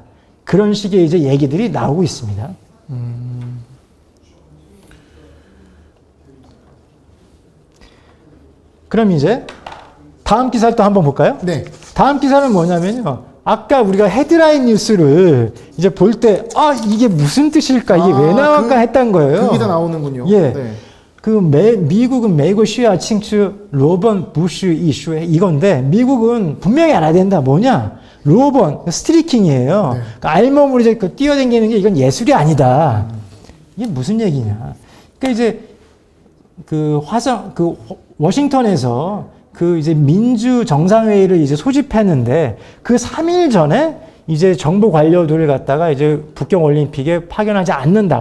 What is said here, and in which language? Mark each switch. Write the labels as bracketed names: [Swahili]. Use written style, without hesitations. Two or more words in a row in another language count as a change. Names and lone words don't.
[Korean] 그런 식의 이제 얘기들이 나오고 있습니다. 그럼 이제 다음 기사를 또 한번 볼까요? 네. 다음 기사는 뭐냐면요. 아까 우리가 헤드라인 뉴스를 이제 볼 때, 이게 무슨 뜻일까? 이게 왜 나올까 했던 거예요. 그 기사 나오는군요. 예. 네. 미국은 [Chinese] 美国需要庆祝罗本 [Korean] 부시 이슈에 이건데, 미국은 분명히 알아야 된다. 뭐냐? 로번, 스트리킹이에요. 네. 그러니까 알몸으로 이제 뛰어다니는 게 이건 예술이 아니다. 이게 무슨 얘기냐? 그러니까 이제 워싱턴에서 이제 민주 정상회의를 이제 소집했는데 그 3일 전에 이제 정부 관료들을 갖다가 이제 북경 올림픽에 파견하지 않는다.